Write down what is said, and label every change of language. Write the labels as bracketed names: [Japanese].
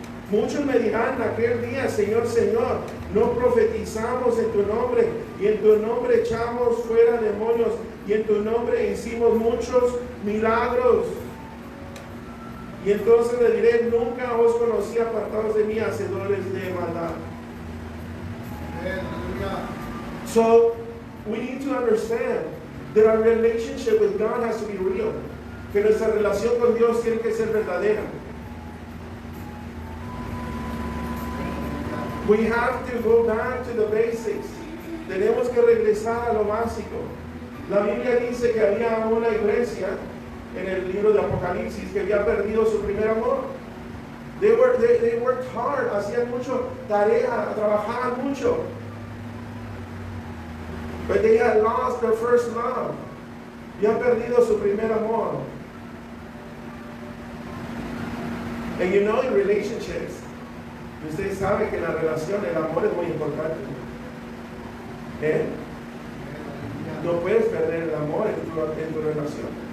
[Spanish] Muchos me dirán aquel día, Señor, Señor, no profetizamos en tu nombre, y en tu nombre echamos fuera demonios, y en tu nombre hicimos muchos milagros. Y entonces le diré, nunca os conocí, apartados de mí, hacedores de maldad. [English] So, we need to understand that our relationship with God has to be real. [Spanish] Que nuestra relación con Dios tiene que ser verdadera. [English] We have to go back to the basics. [Spanish] Tenemos que regresar a lo básico. La Biblia dice que había una iglesia en el libro de Apocalipsis que había perdido su primer amor. [English] They worked hard, [Spanish] hacían mucho tarea, trabajaban mucho. [English] But they had lost their first love. [Spanish] Habían perdido su primer amor. [English] And you know, in relationships, [Spanish] usted sabe que en la relación el amor es muy importante. No puedes perder el amor en tu relación.